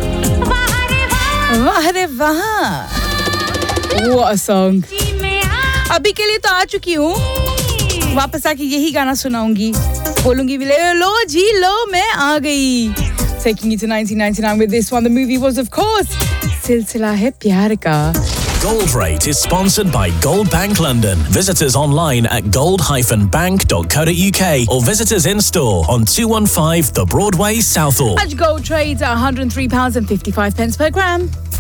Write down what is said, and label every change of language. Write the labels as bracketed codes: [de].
[hi] वाह रे वाह, [en] what a song. [hi] अभी के लिए तो आ चुकी हूँ, वापस आके यही गाना सुनाऊंगी, बोलूंगी भी लो जी लो मैं आ गई. [en] Taking you to 1999 with this one. The movie was, of course, Silsila Hai Pyar Ka. Gold Rate is sponsored by Gold Bank London. Visit us online at gold-bank.co.uk or visit us in store on 215 The Broadway, Southall. Match Gold Trades at £103.55 per gram.